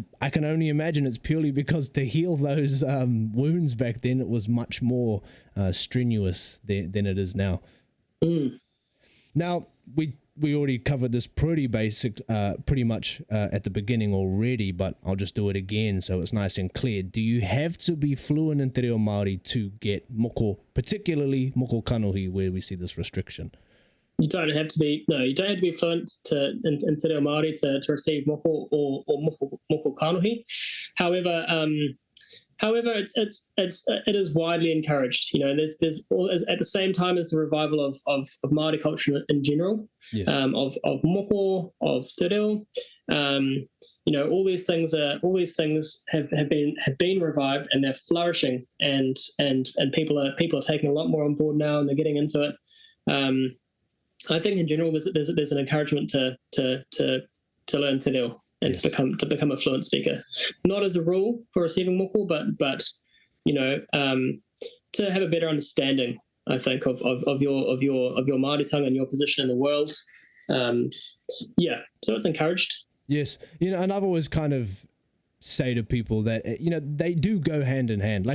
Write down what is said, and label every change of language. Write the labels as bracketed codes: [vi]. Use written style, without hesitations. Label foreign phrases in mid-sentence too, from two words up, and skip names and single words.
[en] I can only imagine it's purely because to heal those wounds back then, it was much more strenuous than it is now. Now, we already covered this pretty much at the beginning already, but I'll just do it again so it's nice and clear. Do you have to be fluent in [mi] te reo Māori [en] to get moko, particularly [mi] moko kanohi, [en] where we see this restriction? You don't have to be fluent in [mi] te reo Māori [en] to receive moko or [mi] moko kanohi. [en] However, it is widely encouraged. You know, there's at the same time as the revival of Māori culture in general, of moko, of [mi] te reo. [en] You know, all these things have been revived, and they're flourishing, and people are taking a lot more on board now, and they're getting into it. I think in general there's an encouragement to learn [mi] te reo [en] and to become a fluent speaker. Not as a rule for receiving moko, but you know, to have a better understanding, I think, of your Māori tongue and your position in the world. So it's encouraged. Yes, you know, and I've always kind of say to people that, you know, they do go hand in hand.